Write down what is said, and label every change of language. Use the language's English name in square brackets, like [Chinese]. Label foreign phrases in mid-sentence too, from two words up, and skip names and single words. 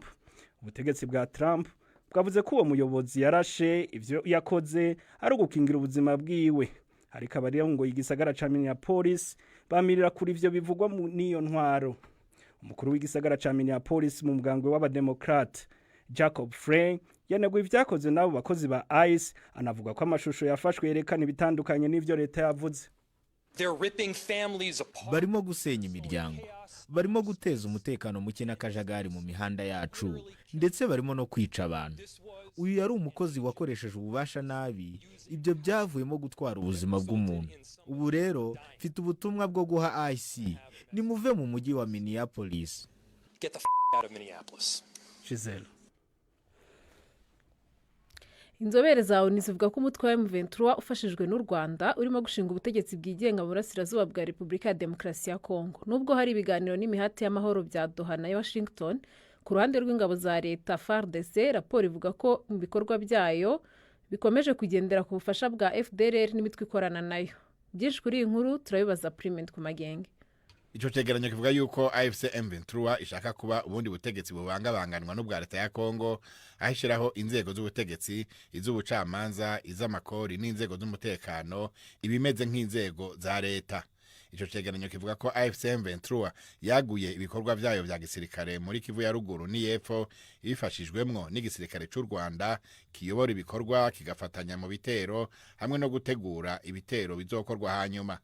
[Rundi] Ubutegetsi bwa Trump bwavuze ko uwo muyobozi yarashe ivyo yakoze ari ugukingira ubuzima bwiwe, ariko abariya ngo igisagara ca Minneapolis bamirira kuri ivyo bivugwa n'iyo ntwaro. Umukuru w'igisagara ca Minneapolis mu mugambwe w'abademokrate Jacob Frey yaneguye ivyakoze nabo bakozi ba ICE, anavuga ko amashusho yafashwe yerekana ibitandukanye n'ivyo leta yavuze. [Kinyarwanda] Barimo gusenya imiryango, barimo guteza umutekano muke n'akajagari mu mihanda yacu, ndetse barimo no kwica abantu. Uyu yari umukozi wakoresheje ububasha nabi, ibyo byavuyemo gutwara ubuzima bw'umuntu. Ubu rero mfite ubutumwa bwo guha IC, nimuve mu mujyi wa Minneapolis. [English] Get the out of Minneapolis. Giselle. [Kinyarwanda] Inzobere za ONU zivuga ko umutwe wa M23 ufashijwe n'u Rwanda urimo gushinga ubutegetsi bwigenga mu burasirazuba bwa Repubulika ya Demokarasi ya Kongo. Nubwo hari ibiganiro n'imihati y'amahoro bya Doha na Washington, ku ruhande rw'ingabo za leta FARDC, raporo ivuga ko mu bikorwa byayo bikomeje kugendera ku bufasha bwa FDLR n'imitwe ikorana nayo. Byinshi kuri iyi nkuru turabibaza Priment ku Magenge. [Rundi] Ico cegeranyo kivuga yuko AFC M23 ishaka kuba ubundi butegetsi bubangabanganwa n'ubwa leta ya Kongo, ahishiraho inzego z'ubutegetsi, iz'ubucamanza, iz'amakori n'inzego z'umutekano, ibimeze nk'inzego za leta. Ico cegeranyo kivuga ko AFC M23 yaguye ibikorwa vyayo vya gisirikare muri Kivu ya ruguru n'iyepfo, ibifashijwemwo n'igisirikare c'u Rwanda kiyobora ibikorwa kigafatanya mu bitero hamwe no gutegura ibitero bizokorwa hanyuma.